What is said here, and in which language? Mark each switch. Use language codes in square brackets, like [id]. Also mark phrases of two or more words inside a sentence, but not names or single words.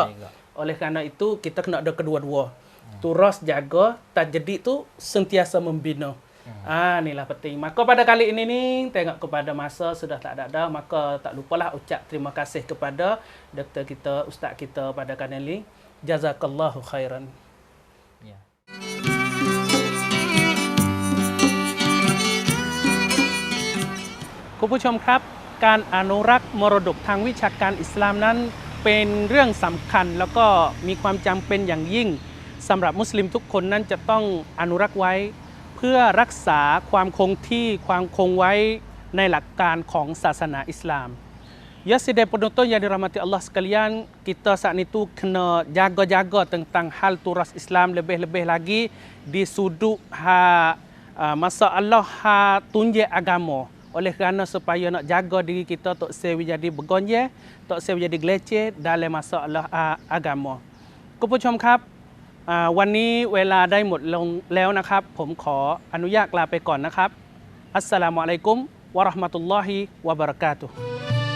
[ms] Oleh kerana itu kita kena ada kedua-dua. Turas jaga, tajdid tu sentiasa membina. Inilah penting. Maka pada kali ini ni tengok kepada masa sudah tak ada, maka tak lupalah ucap terima kasih kepada doktor kita, ustaz kita pada kanal ini. [ar] جزاك الله خيرا. [th] คุณผู้ชมครับการอนุรักษ์มรดกทางวิชาการอิสลามนั้นเป็นเรื่องสำคัญ แล้วก็มีความจำเป็นอย่างยิ่งสำหรับมุสลิมทุกคนนั้นจะต้องอนุรักษ์ไว้เพื่อรักษาความคงที่ความคงไว้ในหลักการของศาสนาอิสลาม [ms] Ya sidai penonton yang dirahmati Allah sekalian, kita saat itu kena jaga-jaga tentang hal turas Islam, lebih-lebih lagi di sudut masalah tunjuk agama. Oleh kerana supaya nak jaga diri kita tak sewi jadi bergonje, tak sewi jadi geleceh dalam masalah agama. [th] คุณผู้ชมครับวันนี้เวลาได้หมดลงแล้วนะครับผมขออนุญาตลาไปก่อนนะครับ [ar] السلام عليكم ورحمة الله وبركاته